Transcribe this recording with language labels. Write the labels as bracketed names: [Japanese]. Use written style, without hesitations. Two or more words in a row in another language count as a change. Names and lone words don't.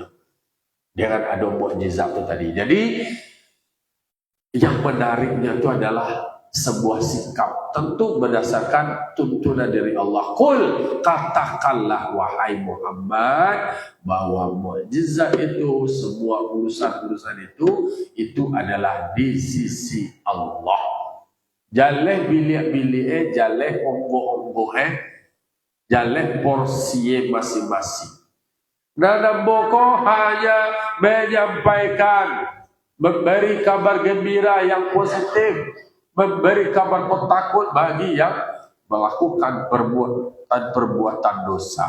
[Indonesian] Jangan ada mukjizat itu tadi. Jadi yang menariknya itu adalah sebuah sikap tentu berdasarkan tuntunan dari Allah. Qul, katakanlah wahai Muhammad bahwa mukjizat itu, semua urusan-urusan itu adalah di sisi Allah. [Minangkabau] Jaleh bilik-bilik, jaleh onggoh-onggoh, jaleh porsi masing-masing. [Indonesian] Dan boko hanya menyampaikan, memberi kabar gembira yang positif, memberi kabar pentakut bagi yang melakukan perbuatan dosa.